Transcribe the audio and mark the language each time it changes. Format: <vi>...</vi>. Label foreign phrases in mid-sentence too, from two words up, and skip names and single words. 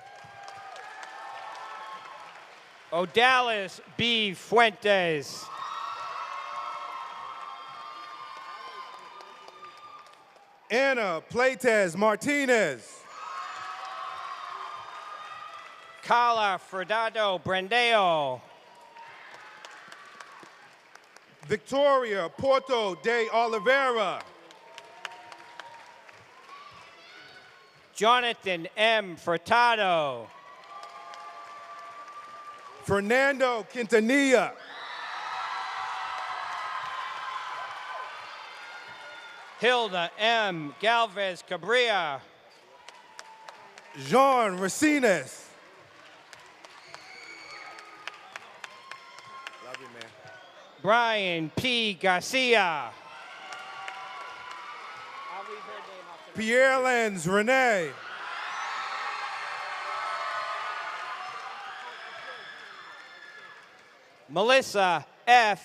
<en>Odalis B. Fuentes. Anna Playtez Martinez. Carla Fredado Brandeo. Victoria Porto de Oliveira. Jonathan M. Furtado. Fernando Quintanilla. Hilda M. Galvez Cabrera. Jean Racines. Love you, man. Brian P. Garcia. Pierre Lenz Renee. Melissa F.</en>